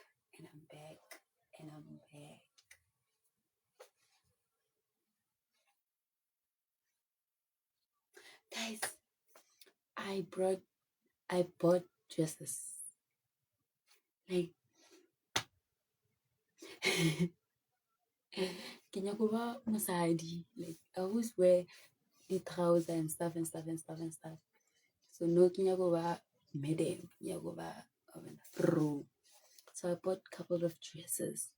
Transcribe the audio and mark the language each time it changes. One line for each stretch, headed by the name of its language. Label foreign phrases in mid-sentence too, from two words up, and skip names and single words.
English: guys I bought dresses like
Northern Sotho: ke nyaka go ba
English: mosadi like I always wear the trousers and stuff so no
Northern Sotho: ke nyaka go ba madam ke nyaka go ba bro
English: so I bought a couple of dresses